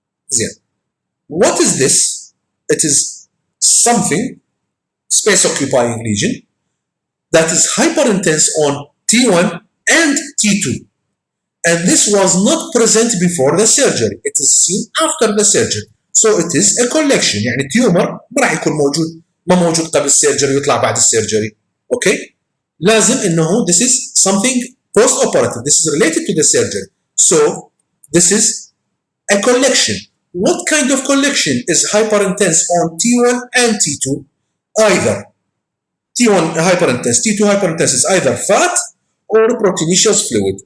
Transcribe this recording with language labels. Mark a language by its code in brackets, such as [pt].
[en] Then, what is this? It is something, space-occupying lesion, that is hyperintense on T1 and T2. And this was not present before the surgery. It is seen after the surgery. So it is a collection. [ar] يعني tumor ما راح يكون موجود ما موجود قبل السيرجري ويطلع بعد السيرجري. [en] Okay? [ar] لازم إنه [en] this is something post-operative. This is related to the surgery. So this is a collection. What kind of collection is hyperintense on T1 and T2? Either T1 hyperintense, T2 hyperintense is either fat or proteinaceous fluid.